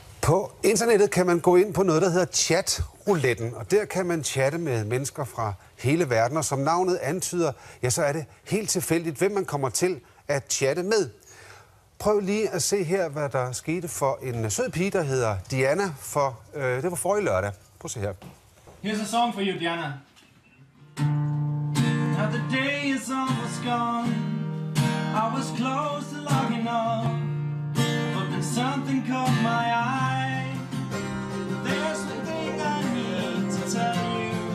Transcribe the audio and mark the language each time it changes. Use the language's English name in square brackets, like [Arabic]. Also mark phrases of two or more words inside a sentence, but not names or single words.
[Danish] På internettet kan man gå ind på noget, der hedder chat-rouletten, og der kan man chatte med mennesker fra hele verden, og som navnet antyder, ja, så er det helt tilfældigt, hvem man kommer til at chatte med. Prøv lige at se her, hvad der skete for en sød pige, der hedder Diana, for det var forrige lørdag. Prøv at se her. [English] Here's a song for you, Diana. Now the day is almost gone. I was close to logging on, but then something caught my eye. There's one thing I need to tell you.